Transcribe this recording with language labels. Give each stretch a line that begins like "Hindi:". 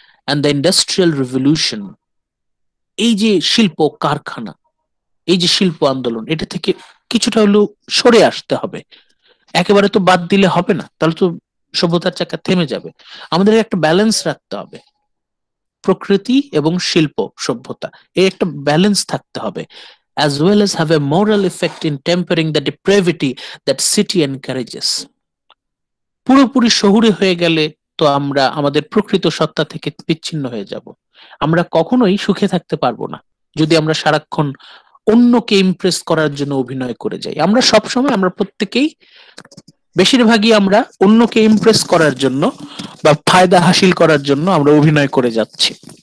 English: And the industrial revolution,
Bangla: এই যে শিল্প কারখানা, এই যে শিল্প আন্দোলন, এটা থেকে কিছুটা হলেও সরে আসতে হবে। একেবারে তো বাদ দিলে হবে না, তাহলে তো সভ্যতার চাকা থেমে যাবে। আমাদের একটা ব্যালেন্স রাখতে হবে, প্রকৃতি এবং শিল্প সভ্যতা, এই একটা ব্যালেন্স থাকতে হবে।
English: as well as have a moral effect in tempering the depravity that city encourages.
Bangla: পুরোপুরি শহুরে হয়ে গেলে তো আমরা আমাদের প্রকৃত সত্তা থেকে বিচ্ছিন্ন হয়ে যাব। আমরা কখনোই সুখে থাকতে পারবো না যদি আমরা সারাক্ষণ অন্যকে ইমপ্রেস করার জন্য অভিনয় করে যাই। আমরা সবসময়, আমরা প্রত্যেকেই, বেশিরভাগই আমরা অন্যকে ইমপ্রেস করার জন্য বা ফায়দা হাসিল করার জন্য আমরা অভিনয় করে যাচ্ছি।